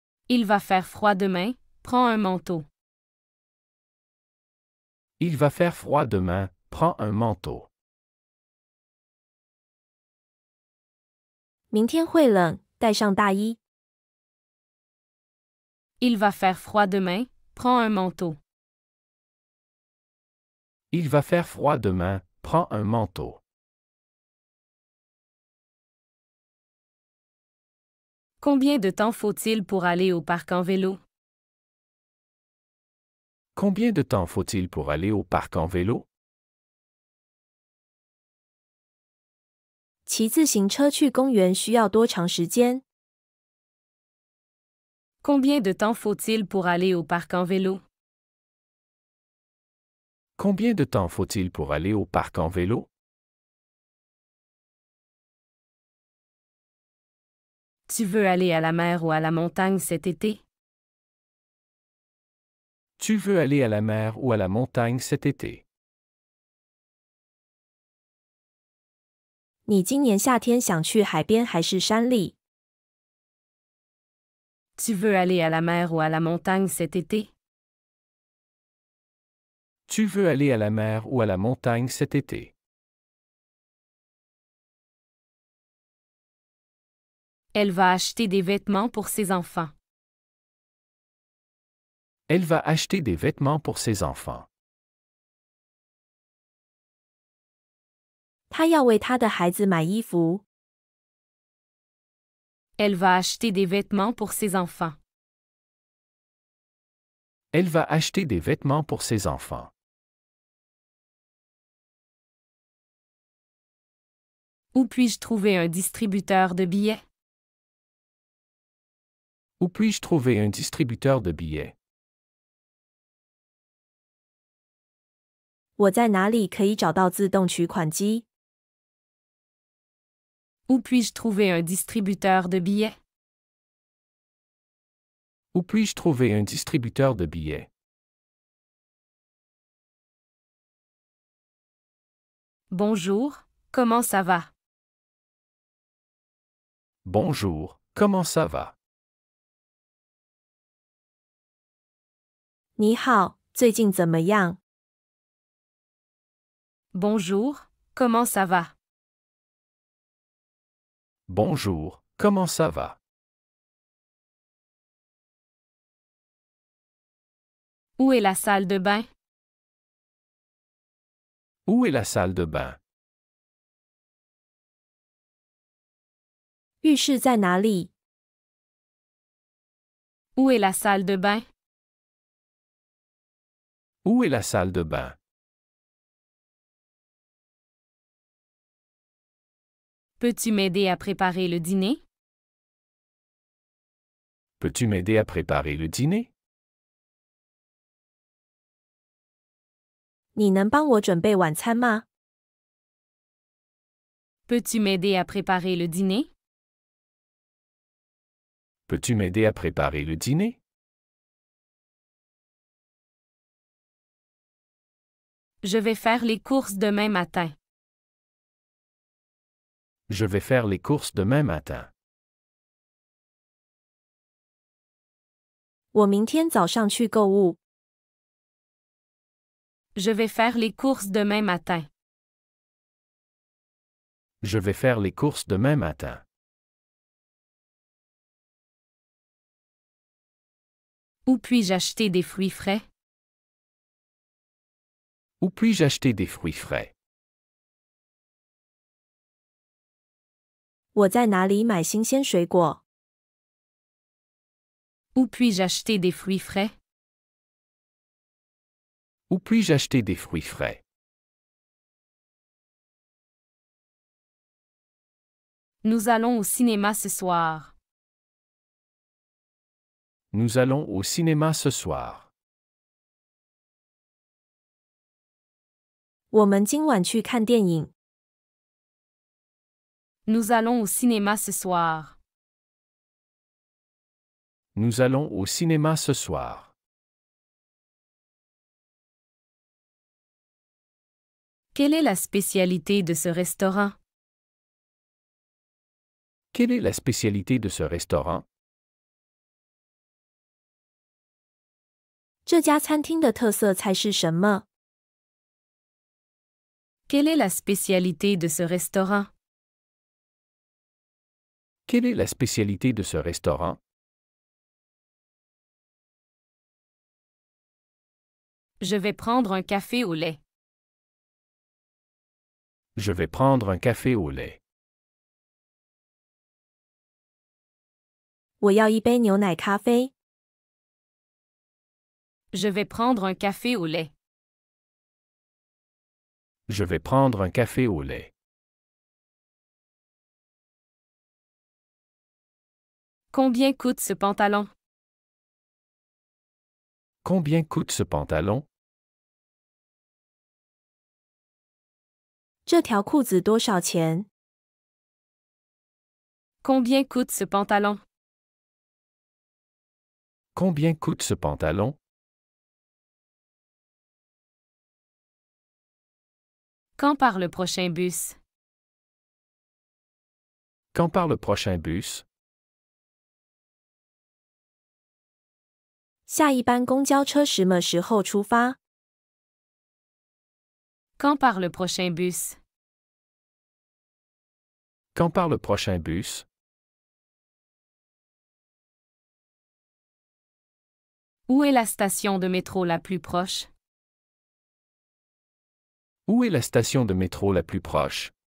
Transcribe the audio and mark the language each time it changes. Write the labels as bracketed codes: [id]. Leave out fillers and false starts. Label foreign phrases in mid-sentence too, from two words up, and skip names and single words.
[fr] Il va faire froid demain, prends un manteau. Il va faire froid demain, prends un manteau. [zh] 明天会冷，带上大衣。 [fr] Il va faire froid demain, prends un manteau. Il va faire froid demain, prends un manteau. Combien de temps faut-il pour aller au parc en vélo? Combien de temps faut-il pour aller au parc en vélo? [zh] 骑自行车去公园需要多长时间？ [fr] Combien de temps faut-il pour aller au parc en vélo? Combien de temps faut-il pour aller au parc en vélo? Tu veux aller à la mer ou à la montagne cet été? Tu veux aller à la mer ou à la montagne cet été? [zh] 你今年夏天想去海边还是山里？ [fr] Tu veux aller à la mer ou à la montagne cet été? Tu veux aller à la mer ou à la montagne cet été? Elle va acheter des vêtements pour ses enfants. Elle va acheter des vêtements pour ses enfants. [zh] 她要为她的孩子买衣服。 [fr] Elle va acheter des vêtements pour ses enfants. Elle va acheter des vêtements pour ses enfants. Où puis-je trouver un distributeur de billets? Où puis-je trouver un distributeur de billets? [zh] 我在哪里可以找到自动取款机？ [fr] Où puis-je trouver un distributeur de billets? Où puis-je trouver un distributeur de billets? Bonjour, comment ça va? Bonjour, comment ça va? [zh] 你好，最近怎么样？ [fr] Bonjour, comment ça va? Bonjour, comment ça va? Où est la salle de bain? Où est la salle de bain? [zh] 浴室在哪里？ [fr] Où est la salle de bain? Où est la salle de bain? Peux-tu m'aider à préparer le dîner? Peux-tu m'aider à préparer le dîner? [zh] 你能帮我准备晚餐吗？ [fr] Peux-tu m'aider à préparer le dîner? Peux-tu m'aider à préparer le dîner? Je vais faire les courses demain matin. Je vais faire les courses demain matin. [zh] 我明天早上去购物。 [fr] Je vais faire les courses demain matin. Je vais faire les courses demain matin. Où puis-je acheter des fruits frais? Où puis-je acheter des fruits frais? [zh] 我在哪里买新鲜水果？ [fr] Où puis-je acheter des fruits frais? Où puis-je acheter des fruits frais? Nous allons au cinéma ce soir. Nous allons au cinéma ce soir. [zh] 我们今晚去看电影。 [fr] Nous allons au cinéma ce soir. Nous allons au cinéma ce soir. Quelle est la spécialité de ce restaurant? Quelle est la spécialité de ce restaurant? [zh] 这家餐厅的特色菜是什么？ [fr] Quelle est la spécialité de ce restaurant? Quelle est la spécialité de ce restaurant? Je vais prendre un café au lait. Je vais prendre un café au lait. [zh] 我要一杯牛奶咖啡。 [fr] Je vais prendre un café au lait. Je vais prendre un café au lait. Combien coûte ce pantalon? Combien coûte ce pantalon? [zh] 这条裤子多少钱？ [fr] Combien coûte ce pantalon? Combien coûte ce pantalon? Quand part le prochain bus? Quand part le prochain bus? [zh] 下一班公交车什么时候出发？ [fr] Quand part le prochain bus? Quand part le prochain bus? Où est la station de métro la plus proche? Où est la station de métro la plus proche?